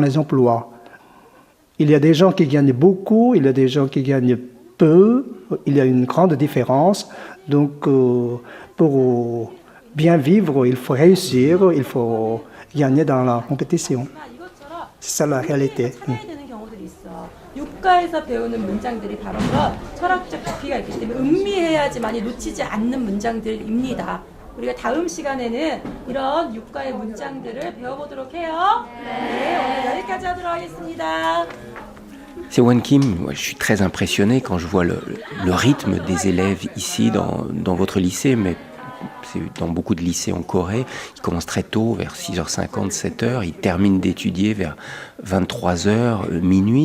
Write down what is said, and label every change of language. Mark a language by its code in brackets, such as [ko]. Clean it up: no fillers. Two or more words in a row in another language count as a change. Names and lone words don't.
[fr] Il y a des gens qui gagnent beaucoup, il y a des gens qui gagnent peu, il y a une grande différence. Donc, pour bien vivre, il faut réussir, il faut gagner dans la compétition. C'est ça la réalité. [ko] 육가에서 배우는 문장들이 바로 그런 철학적 깊이가 있기 때문에 음미해야지만이 놓치지 않는 문장들입니다. 우리가 다음 시간에는 이런 육가의 문장들을 배워보도록 해요. 네, 오늘 여기까지 하도록 하겠습니다. [fr] C'est Won Kim, moi, je suis très impressionné quand je vois le rythme des élèves ici dans votre lycée, mais c'est dans beaucoup de lycées en Corée. Ils commencent très tôt, vers 6h50, 7h, ils terminent d'étudier vers 23h, minuit.